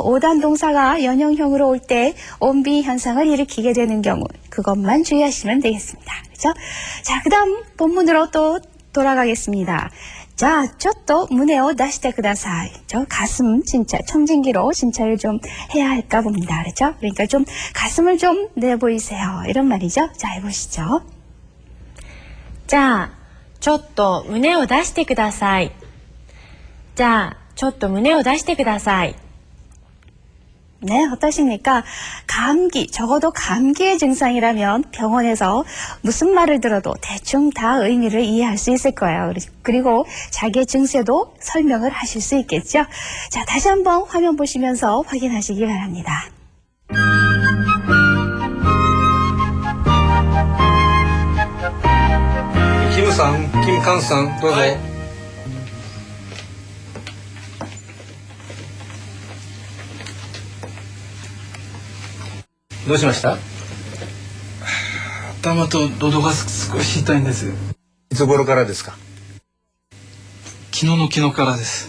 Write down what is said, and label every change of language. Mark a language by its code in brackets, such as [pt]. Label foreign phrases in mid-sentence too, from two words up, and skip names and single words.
[ko] 5단 동사가 연형형으로 올 때 온비 현상을 일으키게 되는 경우 그것만 주의하시면 되겠습니다. 그렇죠? 자, 그다음 본문으로 또 돌아가겠습니다. 자, [ja] ちょっと胸を出してください. [ko] 저 가슴 진짜 첨진기로 진찰을 좀 해야 할까 봅니다. 그렇죠? 그러니까 좀 가슴을 좀 내보이세요. 이런 말이죠. 자, 해보시죠. [ja] じゃあ、ちょっと胸を出してください。じゃあ、ちょっと胸を出してください。 [ko] 네, 어떠십니까? 감기, 적어도 감기의 증상이라면 병원에서 무슨 말을 들어도 대충 다 의미를 이해할 수 있을 거예요. 그리고 자기의 증세도 설명을 하실 수 있겠죠? 자, 다시 한번 화면 보시면서 확인하시기 바랍니다. 김상, 김칸상, [ja] どうぞ。どうしました？頭と喉が少し痛いんです。いつ頃からですか？昨日からです。